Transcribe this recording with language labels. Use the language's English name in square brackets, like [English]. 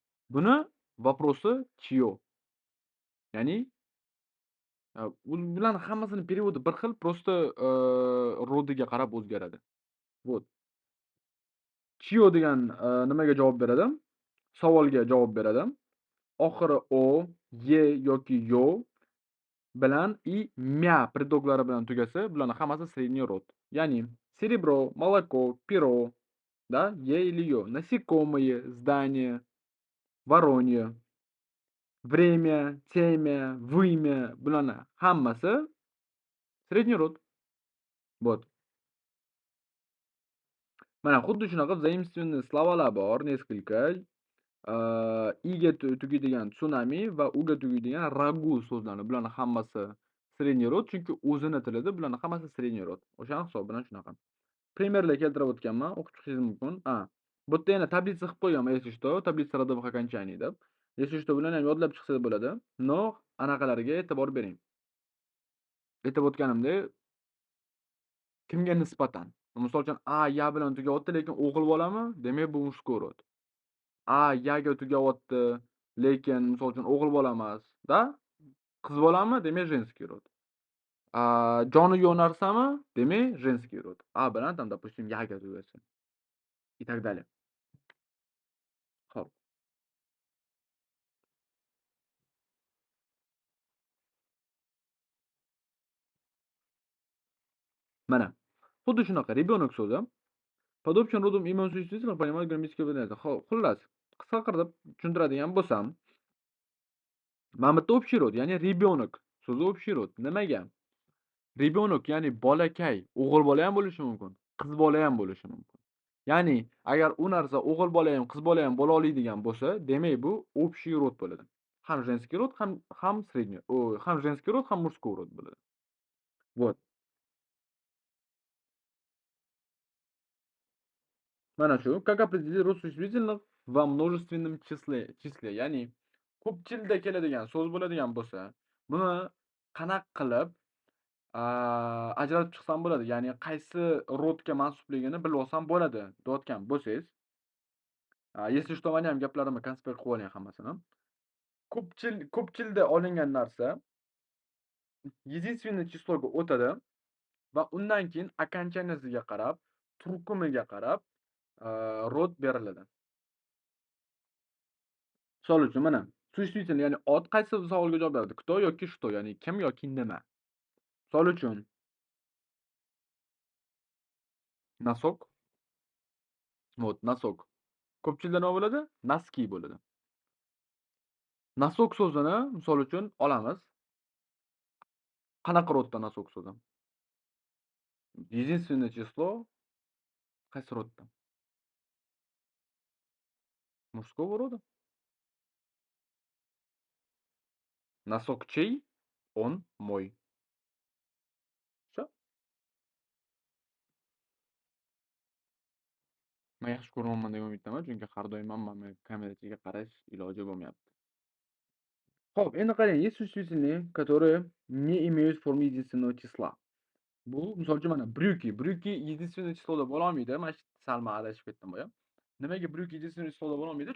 [Russian] Buni вопросы чьё? [Uzbek] Ya'ni bularning hammasini переводи bir xil, просто rodiga qarab o'zgaradi. Вот. Chio degan nimaga javob beradi? Savolga javob beradi. Oxiri o, ye yoki yo bilan и mya предлоглari bilan tugasa, bularning hammasi средний род. [Russian] Ya'ni серебро, молоко, перо, да, е или yo, насекомые, здание, воронье, время, темя, вымя, bularning hammasi средний род. Вот. [Uzbek] Mana xuddi shunaqa заимствованные словаlar bor, несколько. Iga tugaydigan tsunami va uga tugaydigan ragu so'zlari. Bularning hammasi средний род, chunki o'zini tilida bularning hammasi средний род. O'shaning hisobi bilan shunaqa. Primerlar keltirib o'tganman, o'qib chiqishingiz mumkin. Bu yerda yana tablitsa qilib qo'yganman, [Russian] если что, [Uzbek] tablitsa родовых окончаний deb. [Russian] Если что, [Uzbek] bularni ham yodlab chiqsangiz bo'ladi. No, anaqalarga e'tibor bering. Aytib o'tganimdek, kimga nisbatan? Misol uchun a, ya bilan tugayapti, lekin o'g'il bolami? Demak, bu мужской род. A, yaga tugayapti, lekin misol uchun o'g'il bola emas, da? Qiz bolami? Demak, женский род. Joni yo'q narsami? Demak, женский род. A bilan [Russian] там, допустим, [Uzbek] yaga tugasa. [Russian] И так далее. Xo'p. [Uzbek] Mana. Xuddi shunaqa ребёнок so'zi. [Russian] Под общим родом имен существительных понимают грамматическое выражение. [Uzbek] Xullas, qisqa qilib tushuntiradigan bo'lsam, mana bu yerda общий род, ya'ni ребёнок so'zi общий род. Nimaga? Ребёнок, ya'ni bolakay, o'g'il bola ham bo'lishi mumkin, qiz bola ham bo'lishi mumkin. Ya'ni agar u narsa o'g'il bola ham, qiz bola ham bo'la oladigan bo'lsa, demak bu общий род bo'ladi. Ham женский род, ham средний, ham женский род, ham мужской род bo'ladi. Вот. Mana shu. [Russian] Как определить род существительных во множественном числе. [Uzbek] Ya'ni ko'pchilda keladigan so'z bo'ladigan bo'lsa, buni qanaqa qilib ajratib chiqsam bo'ladi? Ya'ni qaysi rodga mansubligini bilib olsam bo'ladi deyotgan bo'lsangiz, [Russian] если что, [Uzbek] mani ham gaplarimni konspekt qilib oling hammasini. Ko'pchilda olingan narsa единственное числоga o'tadi va undan keyin окончанияsiga qarab, turkumiga qarab rod beriladi. Misol uchun mana существительный, ya'ni ot qaysi savolga javob beradi? Кто yoki что, ya'ni kim yoki nima. Misol uchun носок. Вот, носок. Ko'pchilda nima bo'ladi? Носки bo'ladi. Nosok so'zini misol uchun olamiz. Qanaqa rodda nosok so'zi? Единственное число qaysi rodda? [Russian] Мужского рода. Носок чей? 10 moy. Sho. [Uzbek] Men yaxshi ko'ryapman degan umiddaman, chunki har doim hammani kameraga qarash iloji bo'lmayapti. Xo'p, endi qarang, [Russian] есть существительные, которые не имеют формы единственного числа. [Uzbek] Bu misol uchun mana bryuki. Bryuki единственное числоda bo'lolmaydi. Mana shu salma adashib ketdim boya. Nimaga bryuki единственное числоda bo'lolmaydi?